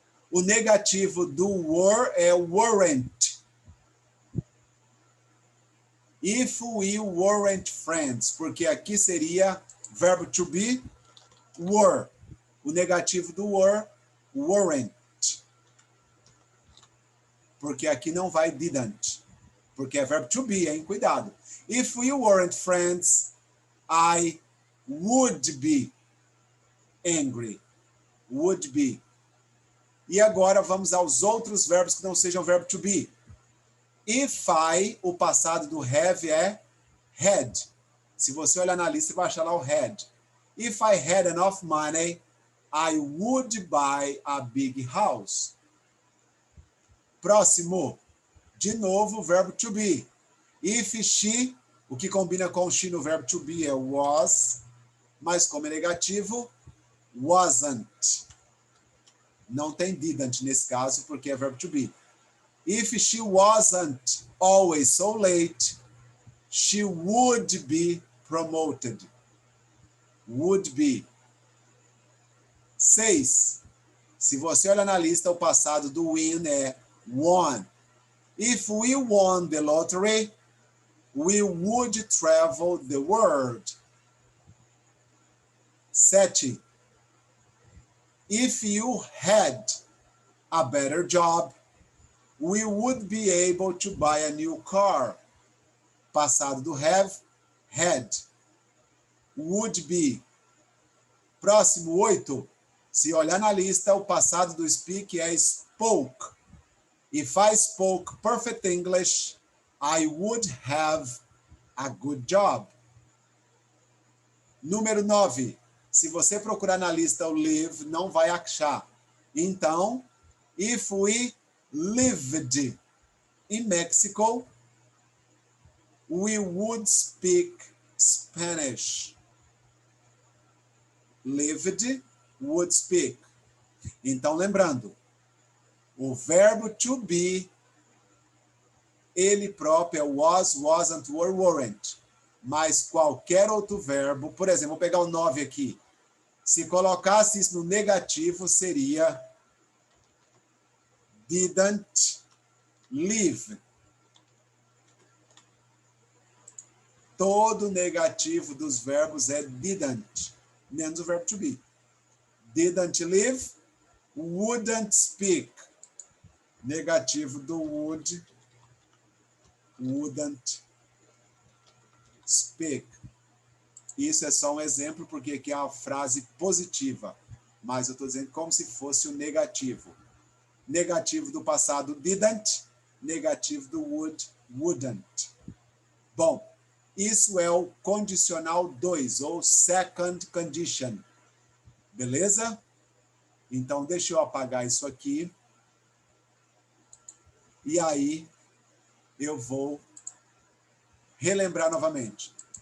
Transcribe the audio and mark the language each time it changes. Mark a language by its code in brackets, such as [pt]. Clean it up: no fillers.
[pt] O negativo do were é weren't. [en] If we weren't friends, [pt] porque aqui seria verbo to be, were. O negativo do were, weren't. Porque aqui não vai didn't. Porque é verbo to be, hein? Cuidado. [en] If we weren't friends, I would be angry. Would be. [pt] E agora vamos aos outros verbos que não sejam verbo to be. If I, o passado do have é had. Se você olhar na lista, você vai achar lá o had. [en] If I had enough money, I would buy a big house. [pt] Próximo. De novo, verbo to be. If she, o que combina com she no verbo to be é was, mas como é negativo, wasn't. Não tem didn't nesse caso, porque é verbo to be. [en] If she wasn't always so late, she would be promoted. Would be. 6. [pt] Se você olha na lista, o passado do win é won. [en] If we won the lottery, we would travel the world. 7. If you had a better job, we would be able to buy a new car. [pt] Passado do have, had. [en] Would be. [pt] Próximo, 8. Se olhar na lista, o passado do speak é spoke. [en] If I spoke perfect English, I would have a good job. [pt] Número 9. Se você procurar na lista o live, não vai achar. [en] Então, if we lived in Mexico, we would speak Spanish. Lived, would speak. [pt] Então, lembrando, o verbo to be, ele próprio é was, wasn't, were, weren't. Mas qualquer outro verbo, por exemplo, vou pegar o 9 aqui. Se colocasse isso no negativo, seria didn't live. Todo negativo dos verbos é didn't, menos o verbo to be. [en] Didn't live, wouldn't speak. [pt] Negativo do [en] would, wouldn't speak. [pt] Isso é só um exemplo, porque aqui é uma frase positiva. Mas eu estou dizendo como se fosse o negativo. Negativo do passado, didn't. Negativo do would, wouldn't. Bom, isso é o condicional 2, ou second condition. Beleza? Então, deixa eu apagar isso aqui. E aí, eu vou relembrar novamente.